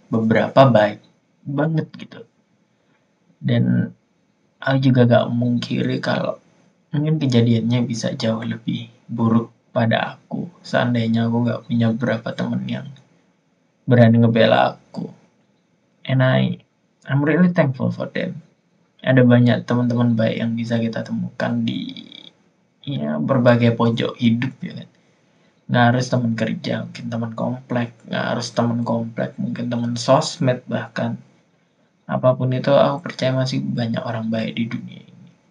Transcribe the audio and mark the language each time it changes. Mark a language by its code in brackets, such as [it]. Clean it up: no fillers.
[id] Beberapa baik banget gitu. Dan aku juga gak mungkiri kalau mungkin kejadiannya bisa jauh lebih buruk pada aku, seandainya aku gak punya beberapa temen yang berani ngebela aku. [en] And I'm really thankful for them. [id] Ada banyak teman-teman baik yang bisa kita temukan di ya berbagai pojok hidup ya kan. Nggak harus teman kerja, mungkin teman komplek, nggak harus teman komplek, mungkin teman sosmed bahkan. Apapun itu, aku percaya masih banyak orang baik di dunia ini.